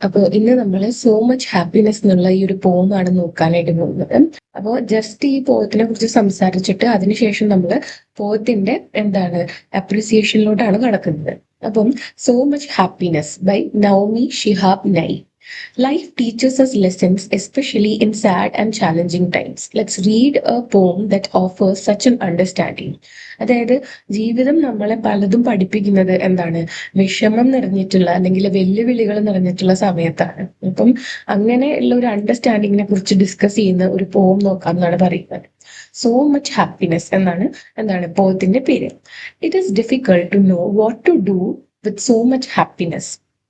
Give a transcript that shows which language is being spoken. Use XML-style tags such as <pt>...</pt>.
<ml>അപ്പോൾ ഇന്ന് നമ്മൾ സോ മച്ച് ഹാപ്പിനെസ് എന്നുള്ള ഈ ഒരു പോമാണ് നോക്കാനായിട്ട് പോകുന്നത്. അപ്പോൾ ജസ്റ്റ് ഈ പോയത്തിനെ കുറിച്ച് സംസാരിച്ചിട്ട് അതിനുശേഷം നമ്മൾ പോയത്തിന്റെ അപ്രിസിയേഷനിലോട്ടാണ് കടക്കുന്നത്. അപ്പം so much happiness by Navami Shihab നൈ.</ml> <en>Life teaches us lessons, especially in sad and challenging times. Let's read a poem that offers such an understanding.</en> <ml>അതായത് ജീവിതം നമ്മളെ പലതും പഠിപ്പിക്കുന്നത് വിഷമം നിറഞ്ഞിട്ടുള്ള അല്ലെങ്കിൽ വെല്ലുവിളികൾ നിറഞ്ഞിട്ടുള്ള സമയത്താണ്. അപ്പം അങ്ങനെയുള്ള ഒരു അണ്ടർസ്റ്റാൻഡിങ്ങിനെ കുറിച്ച് ഡിസ്കസ് ചെയ്യുന്ന ഒരു പോം നോക്കാം എന്നാണ് പറയുന്നത്.</ml> <en>so much happiness</en> <ml>എന്നാണ് പോത്തിന്റെ പേര്.</ml> <en>It is difficult to know what to do with so much happiness.</en>